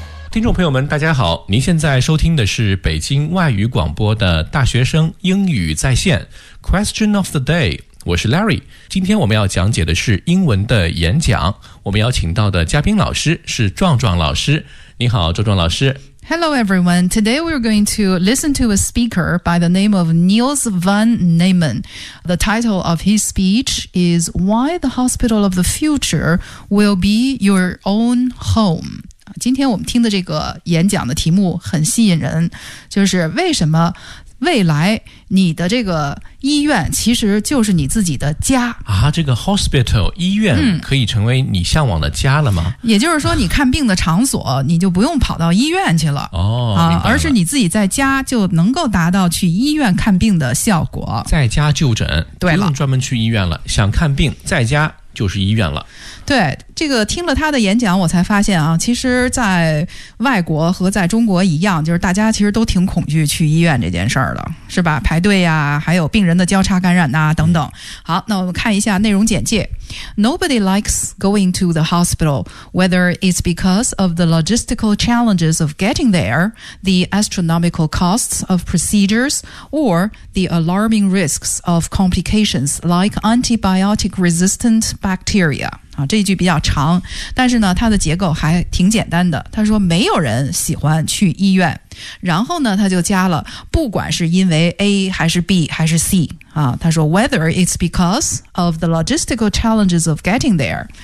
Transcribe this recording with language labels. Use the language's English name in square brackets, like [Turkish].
[Chinese] 听众朋友们大家好，您现在收听的是北京外语广播的大学生英语在线 Question of the day，我是 Larry， 今天我们要讲解的是英文的演讲。我们邀请到的嘉宾老师是壮壮老师。你好，壮壮老师。 [English] Hello everyone. Today we're going to listen to a speaker by the name of Niels von Neumann. The title of his speech is Why the Hospital of the Future Will Be Your Own Home. [Chinese] 今天我们听的这个演讲的题目很吸引人，就是为什么未来你的这个医院其实就是你自己的家啊，这个 hospital 医院可以成为你向往的家了吗？也就是说你看病的场所你就不用跑到医院去了，而是你自己在家就能够达到去医院看病的效果，在家就诊，对了，不用专门去医院了，想看病在家就是医院了。对，这个听了他的演讲我才发现啊，其实在外国和在中国一样，就是大家其实都挺恐惧去医院这件事儿的，是吧，排队呀，还有病人的交叉感染啊等等。好，那我们看一下内容简介。 [English] Nobody likes going to the hospital, whether it's because of the logistical challenges of getting there, the astronomical costs of procedures, or the alarming risks of complications like antibiotic resistant bacteria. [Chinese] 啊，这一句比较长，但是呢它的结构还挺简单的。他说没有人喜欢去医院，然后呢他就加了不管是因为 A 还是 B 还是 C 啊，他说 [English] whether it's because of the logistical challenges of getting there。